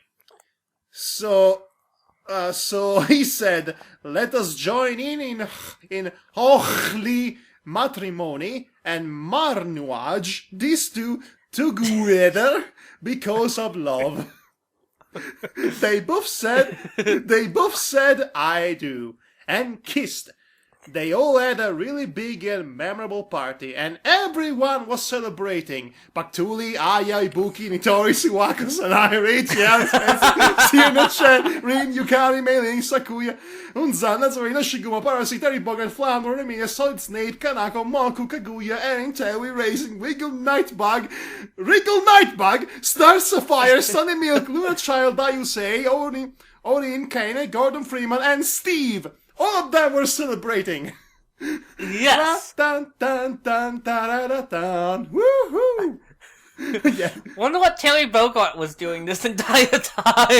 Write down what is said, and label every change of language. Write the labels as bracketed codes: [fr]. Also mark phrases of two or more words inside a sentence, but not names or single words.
[en] So he said, let us join in holy matrimony and marnuage, these two together because of love. They both said I do, and kissed. They all had a really big and memorable party, and everyone was celebrating. Paktuli, Aya, Ibuki, Nitori, Suwako, Sanai, Reichi, Sirno, Chen, Rin, Yukari, Mei-Ling, Sakuya, Unzan, Nazarena, Shiguma, Parasitari, Bogan, Flounder, Nemiya, Solid Snape, Kanako, Monku, Kaguya, Erin, Tawi, Racing, Wiggle, Nightbug, Wriggle, Nightbug, Star Sapphire, Sunny Milk, Luna Child, Dayusei, Orin, Kane, Gordon Freeman, and Steve. All of them were celebrating. Yes. Dun, dun, dun, dun, dun, dun. Woohoo! Yeah. Wonder what Terry Bogart was doing this entire time.